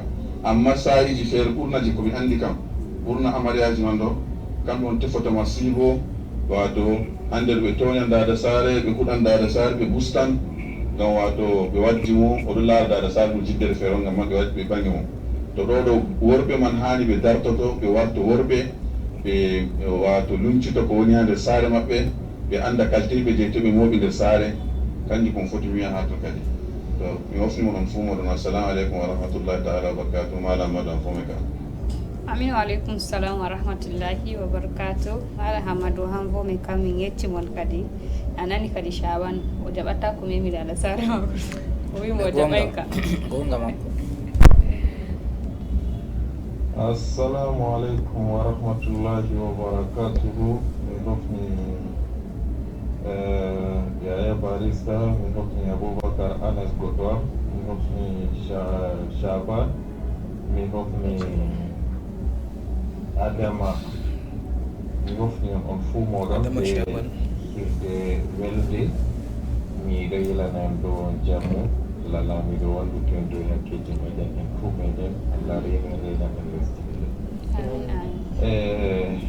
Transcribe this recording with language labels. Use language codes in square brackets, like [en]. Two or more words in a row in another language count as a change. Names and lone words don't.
[ff] Amma sahiji feere ɓurnaji komi andi kam ɓurna amariyaji man ɗo kamɓe on tefotama siibo wato hande ɓe toñan dada saare ɓe huɗan dada saare ɓe bustan ngam wato ɓe waddi mo oɗo laara dada saare ɗum jiddere feere ngam man ɓe bangi mo. To ɗo worɓe man hani ɓe dartoto ɓe warto worɓe ɓe wato luncito ko woni ha nder saare maɓɓe ɓe anda kaltirɓe je to ɓe mooɓi nder saare kanji kon foti wiya ha to kadi. To mi hofnimo ɗon fuu moɗon [ar] السلام عليكم ورحمة الله تعالى وبركاته [ff] malam maɗon fome ka. [ar] آمين وعليكم السلام ورحمة الله وبركاته. [ff] Mala Hamadu hanvo min kam min yettimon kadi anani kadi Shaban o jaɓata ko memi dala sare makko o wimo o jaɓay ka gonga makko. [ar] السلام عليكم ورحمة الله وبركاته. [ff] Min hofni Yaya Barista, min hofni Abubakar Anas Godwa, min hofni Shaban, min hofni Adama, mi hofni on fuu moɗon ɓe hirde welde. Miɗo yilana en ɗo jamu Allah laamiɗo wallude en dow hakkeji meɗen en fuu meɗen Allah reena men lesdi meɗen.